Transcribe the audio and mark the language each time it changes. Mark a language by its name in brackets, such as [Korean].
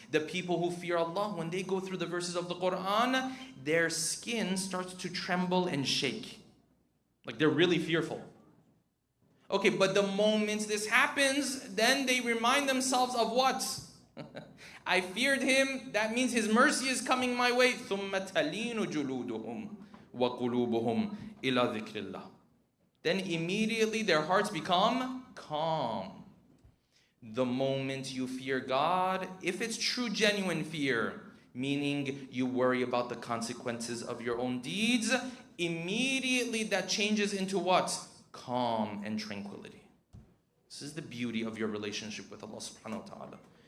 [English] The people who fear Allah, when they go through the verses of the Quran, their skin starts to tremble and shake. Like they're really fearful. Okay, but the moment this happens, then they remind themselves of what? I feared him, that means his mercy is coming my way. [Arabic] ثُمَّ تَلِينُ جُلُودُهُمْ وَقُلُوبُهُمْ إِلَى ذِكْرِ اللَّهِ. [English] Then immediately their hearts become calm. The moment you fear God, if it's true, genuine fear, meaning you worry about the consequences of your own deeds, immediately that changes into what? Calm and tranquility. This is the beauty of your relationship with Allah subhanahu wa ta'ala.